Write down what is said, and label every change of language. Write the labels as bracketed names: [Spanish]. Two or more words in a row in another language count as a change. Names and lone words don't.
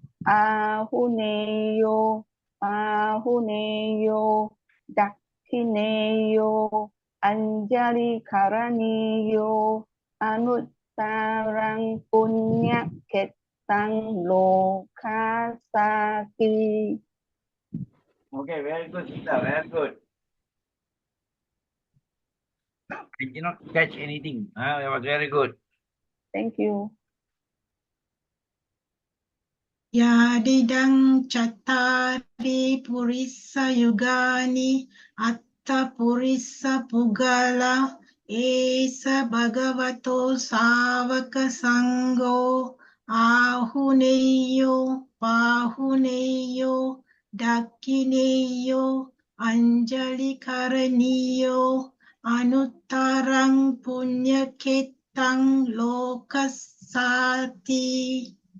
[Pali] ahuneyo pahuneyo dakhineyo anjali karaniyo anuttarang punyaketang lokasati. [English] Okay, very good, sister. Very good. I did not catch anything. That was very good. Thank you. [Pali] Yadidang chattari purisa yugani atta purisa pugala esa bhagavato savaka sangho ahuneyo pahuneyo dakhineyo anjali karaniyo anuttarang punyaketang lokasati.